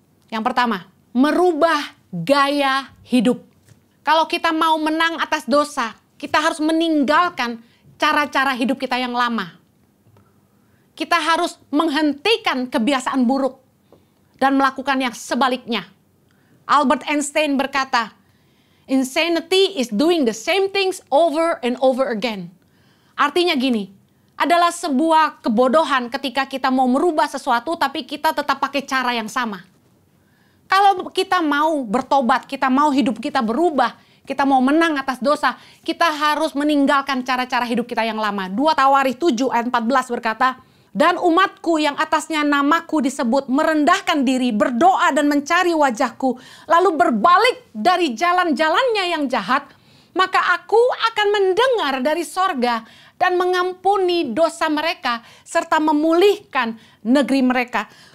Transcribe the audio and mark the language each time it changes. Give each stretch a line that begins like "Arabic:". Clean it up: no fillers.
Indonesian: Yang pertama, merubah gaya hidup. Kalau kita mau menang atas dosa, kita harus meninggalkan cara-cara hidup kita yang lama. Kita harus menghentikan kebiasaan buruk dan melakukan yang sebaliknya. Albert Einstein berkata,
English: insanity is doing the same things over and over again.
Indonesian: Artinya gini, adalah sebuah kebodohan ketika kita mau merubah sesuatu tapi kita tetap pakai cara yang sama. Kalau kita mau bertobat, kita mau hidup kita berubah, kita mau menang atas dosa, kita harus meninggalkan cara-cara hidup kita yang lama. 2 Tawarikh 7 ayat 14 berkata, dan umatku yang atasnya namaku disebut merendahkan diri, berdoa dan mencari wajahku, lalu berbalik dari jalan-jalannya yang jahat, maka aku akan mendengar dari sorga dan mengampuni dosa mereka serta memulihkan negeri mereka.